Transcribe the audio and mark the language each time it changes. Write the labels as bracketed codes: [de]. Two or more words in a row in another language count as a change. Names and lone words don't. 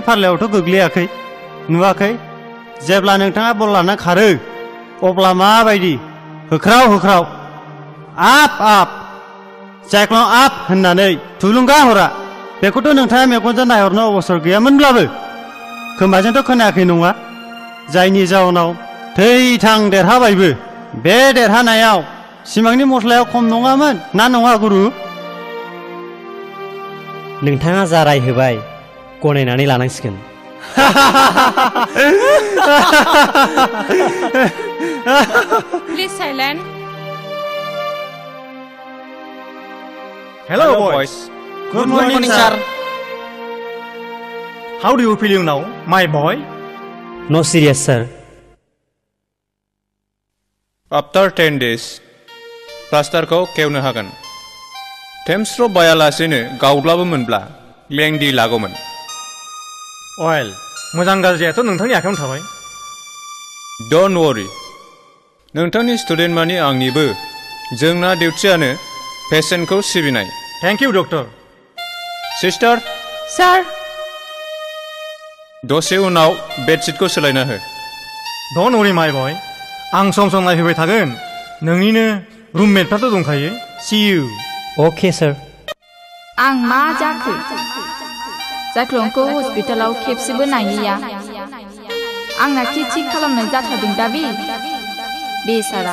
[brx] फारलायावथ' गोग्लैयाखै नुवाखै जेब्ला नोंथाङा बल लाना खारो अब्ला माबायदि होख्राव होख्राव आप आप जायख्लं आप होननानै थुलुंगा हरा बेखौथ' नोंथाङा मेगनजों नायहरनो अबसर गैयामोनब्लाबो खोमाजोंथ' खोनायाखै नङा जायनि जाउनाव थै-थां देरहाबायबो बे देरहानायाव सिमांनि मस्लाया खम नङामोन ना नङा गुरु नोंथाङा जा रायहोबाय गनायनानै लानांसिगोन [en] please silent hello boys Good Good morning, sir. How do you feel now, my boy? No serious, sir. After 10 days, [brx] प्लास्टारखौ खेवनो हागोन। टेम्स्ट्र' बायालासेनो गावब्लाबो मोनब्ला लेंदि लागौमोन। Well, मोजां गाज्रियाथ' नोंथांनि आखायावनो थाबाय। [en] Don't worry. [brx] नोंथांनि स्टुडेन्ट मानि आंनिबो जोंना डिउटियानो पेसेन्टखौ सिबिनाय। [en] Thank you, doctor. सिस्टार, Sir, [brx] दसे उनाव बेडशिटखौ सोलायना हो। [en] Don't worry, my boy. [brx] आं सम सम नायफैबाय थागोन। नोंनिनो रुममेटफ्राथ' दंखायो। [en] See you. Okay, sir. [brx] आं मा जाखो? जाख्लंखौ हस्पिटालाव खेबसेबो नायैया। आंना खेथि खालामनाय जाथारदों दा बेसारा।